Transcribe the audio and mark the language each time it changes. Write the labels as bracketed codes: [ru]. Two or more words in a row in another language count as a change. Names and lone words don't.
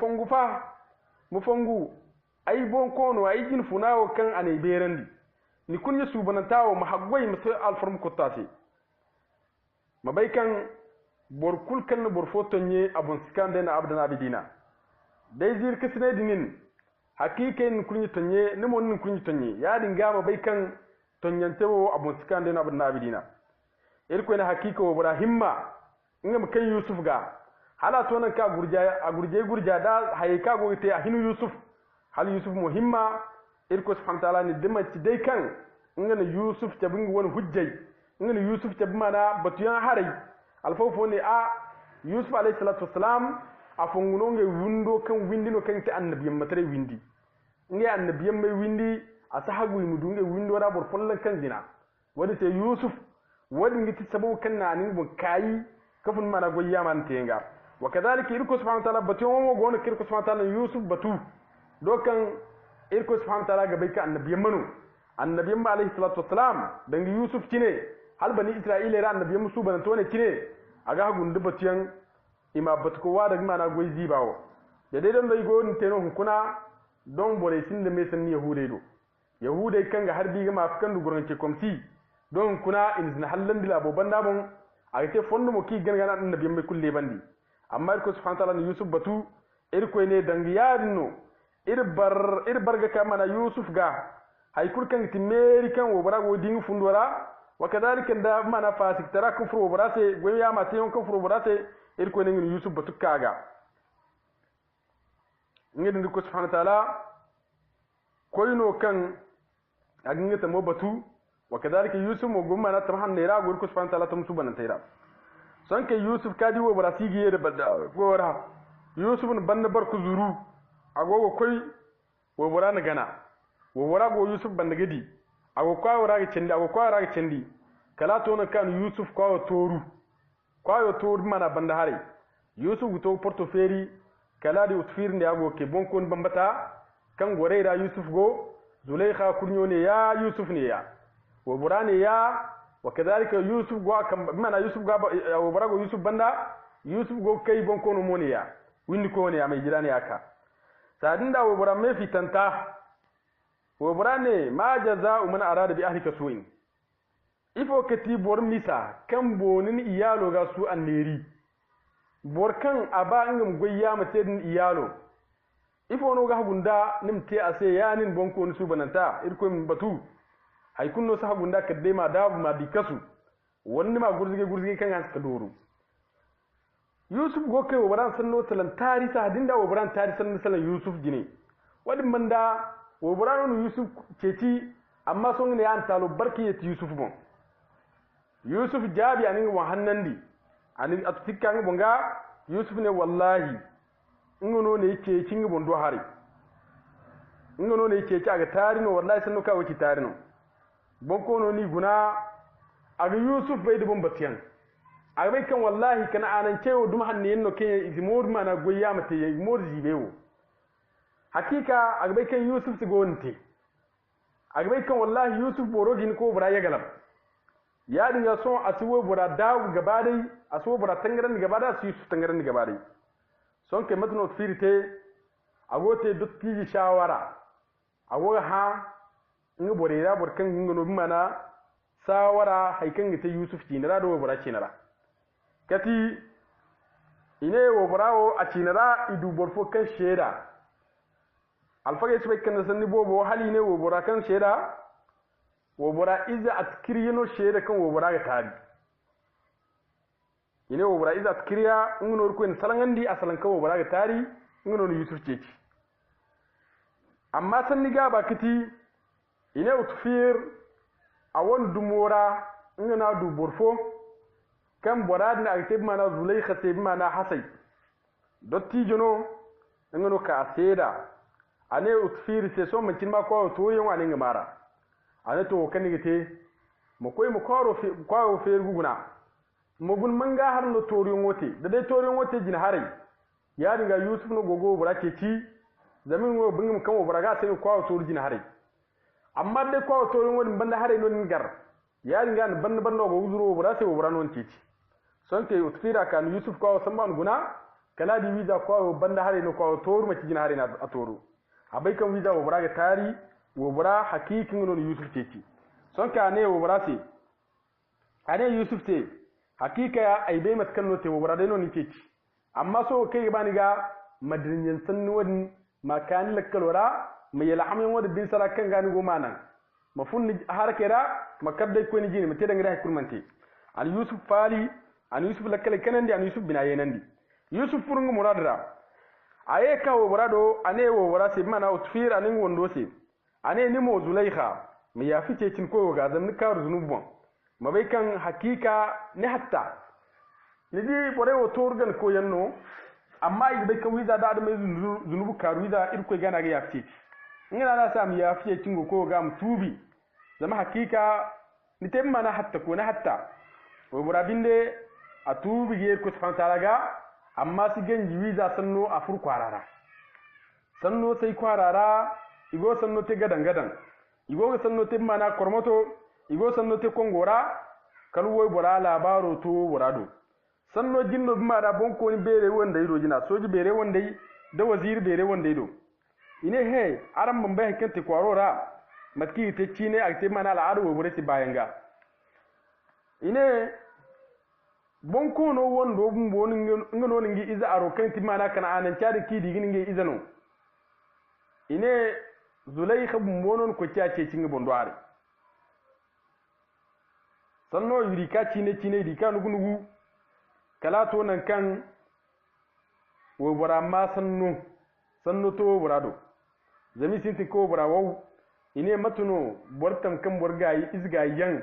[kr] mu fangu ai bon kono ai jin funawo kan anai berandi ni kunya subanantawo mahagwai musu alfarmu kottasi mabaikan borkul kan borfotonye abun skande na abdan abidina dai zir kisne dinin hakiken kunyi tonye ne mon kunyi tonye ya dinga mabaikan tonyantewo abun skande na abdan abidina irko na hakiko ibrahimma ngam kan yusuf ga hala to nan ka gurja da hayka go te hinu yusuf hal yusuf muhimma irko [ar] سبحانه تعالى [kr] ni dimma ci dai kan ngana yusuf ta bingi wani hujjai ngana yusuf ta bimana batuyan harai alfawfo ne a yusuf [ar] عليه الصلاة والسلام [kr] afunguno nge windo kan windino kan ta annabiyan matare windi nge annabiyan mai windi asahagu mudu nge windo da bor follan kan zina wadi te yusuf wadi ngiti sabu kan na nin bun kai kafun mana goyya man tenga [ar] وكذلك [kr] irko [ar] سبحانه وتعالى [kr] batuyan wo gona kirko subhanahu [ar] وتعالى [kr] yusuf batu dokan irko [ar] سبحانه وتعالى [kr] ga baika annabiyan manu annabiyan [ar] عليه الصلاة والسلام [kr] dangi yusuf kine hal bani isra'ila ra annabiyan musu ban to ne kine aga hagun dubatiyan ima batko wa da mana goyi zibawo da dai don dai go teno hukuna don bore sin da me san yahude do yahude kan ga harbi ga mafikan duguran ke komsi don kuna in zina hallan dila boban nabon a te fondo mo ki ganga annabiyan mai kulle bandi amma ko [ar] سبحانه وتعالى [kr] yusuf batu irko ne dangi yarino irbar ga kamana yusuf ga haikul kan timeri kan wo barago dingu fundora [ar] وكذلك [kr] da mana fasik tara kufru wo barase goya ma tayon kufru wo barase irko ne yusuf batukaga ngedi ko [ar] سبحانه وتعالى [kr] koyno kan agingata mo batu [ar] وكذلك [kr] yusuf mo gumma na tamhan ne ra go ko [ar] سبحانه وتعالى [kr] tum subanan tayra son ke yusuf kadi wo barasi giye da badda gora yusuf ne banna barku zuru agogo koy wo borana gana wo warago yusuf banda gadi ago kwa waraga cendi kala to na kan yusuf kwa toru mana banda hare yusuf to portoferi kala di utfir ndi ago ke bonkon bambata kan goreira yusuf go zulaikha kurnyo ne ya yusuf ne ya wo burane ya [ar] وكذلك [kr] yusuf go kan mana yusuf ga wo burago yusuf banda yusuf go kai bon kono moni ya windi ko ne ya mai jirani aka sadinda wo burame fitanta wo burane [ar] ما جزاء من أراد بأهلك سوءا [kr] ifo kati bor misa kan bonin iyalo ga su anneri bor kan aba ngam goyya mate din iyalo ifo no ga gunda nimte ase yanin bonko ni su bananta irko min batu hay kunno sa gunda kadde ma dabu ma dikasu wonni ma gurzige kan an suka doro yusuf go kai waran sanno talan tarisa dinda waran tarisan salan yusuf gine wadin manda waran yusuf ceci amma son ne an talo barki yati yusuf bon yusuf jabi anin wa hannandi anin atutikka ngi bonga yusuf ne wallahi ngono ne yake cingi bondo hari ngono ne yake aga tarino wallahi sanno ka waki tarino bonko no ni guna aga yusuf bai dubon batiyan aga bai kan wallahi kana anan cewo dum hanne yenno ke izmor mana goyya mate izmor jibewo hakika aga bai kan yusuf su gonte aga bai kan wallahi yusuf borogin ko bura ya galab ya dinga son asuwo bura dawo gaba dai asuwo bura tangaran gaba da su yusuf tangaran gaba dai son ke matno firite agote dotti shawara ago ha ngi bore ya bor kan ngi no mana sawara haikan ta yusuf cinara do bura cinara kati ine wo burawo a cinara idu borfo kan sheda alfage su kan sanni bobo hali ne wo bura kan sheda wo bura iza atkiriyano sheda kan wo bura ga tari ine wo bura iza atkiriya ngono ko en salangandi asalan kan wo bura ga tari ngono yusuf ceci amma sanni ga bakiti ine utfir awon dumora ngana du borfo kam borad na akte mana zulaykha te mana hasay dotti jono ngano ka aseda ane utfir se so man cinma ko to yon ane ngamara ane to kan ngite mo koy mo ko fe guguna mo gun manga har no toriyon wote da dai toriyon wote jin harai ya dinga yusuf no gogo burake ci zamin wo bingum kan wo buraga sai ko to jin harai amma de ko to woni banda hare non gar yaari ngan banda go wuzuro bura se bura non titi sonke utfira kan yusuf ko samban guna kala di wiza ko banda hare no ko toru ma cijina hare na atoru abai kan wiza bura ga tari wo bura hakikin non yusuf titi sonke ane wo bura se ane yusuf te hakika ya ai bai mat kan no te wo bura de non titi amma so kai bani ga madrinyan sanni wani makani lakkalora mai yalhamin wadda bin sara kan gani goma nan mafun harakera makadda ko ni jini mate dangare kurmante al yusuf fali an yusuf lakkale kanandi an yusuf binaye nandi yusuf furungu muradra aye ka wo burado ane wo warase mana utfir anin wondo se ane ni mo zulaikha mi yafice cin ko ga zamni ka zunubon mabai kan hakika ni hatta ni di bore wo torgan ko yanno amma ibe kan wiza da mai zunubu karu wiza irko gana ga yafice ngina na sam ya fiye cingo ko ga mutubi zama hakika ni temma na hatta ko na hatta o burabinde atubi ge ko [ar] سبحانه تعالى [kr] ga amma si ganji wiza sanno a fur kwarara sanno sai kwarara igo sanno te gadan igo sanno te mana kormoto igo sanno te kongora kalwo bura labaro to burado sanno jinno bima da bonko ni bere wanda ido jina soji bere wanda da wazir bere wanda ido ine he aram mambe kente kwarora matki te chine akte mana al'adu wo bureti bayanga ine bonko no wondo bumbo ngono ngi iza aro kanti mana kana anan chade ki digi ngi izano ine zulaykha bumbo non ko tiace cinga bondware sanno yuri ka chine di kanu gunugu kala to nan kan wo bora ma sanno to borado zami sinti ko bora waw ine matuno bortam kan borgayi isgayan